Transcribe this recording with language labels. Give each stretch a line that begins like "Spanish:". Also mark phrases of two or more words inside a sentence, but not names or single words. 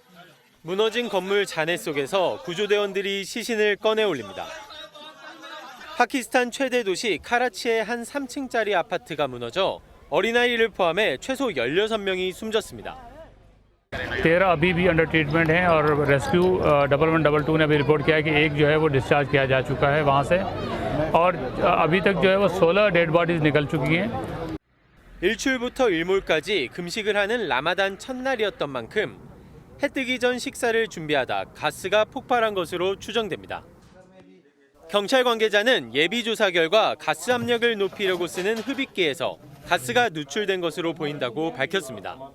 Korean: 무너진 건물 잔해 속에서 구조대원들이 시신을 꺼내 올립니다. 파키스탄 최대 도시 카라치의 한 3층짜리 아파트가 무너져 어린아이를 포함해 최소 16명이 숨졌습니다.
Hindi: 13 अभी भी
English: under treatment
Hindi: हैं और रेस्क्यू 1112 ने भी रिपोर्ट किया है कि एक जो है वो डिस्चार्ज किया जा चुका है वहां से और अभी तक जो है वो 16
English: dead bodies
Hindi: निकल चुकी हैं.
Korean: 일출부터 일몰까지 금식을 하는 라마단 첫날이었던 만큼 해 뜨기 전 식사를 준비하다 가스가 폭발한 것으로 추정됩니다. 경찰 관계자는 예비조사 결과 가스 압력을 높이려고 쓰는 흡입기에서 가스가 누출된 것으로 보인다고 밝혔습니다.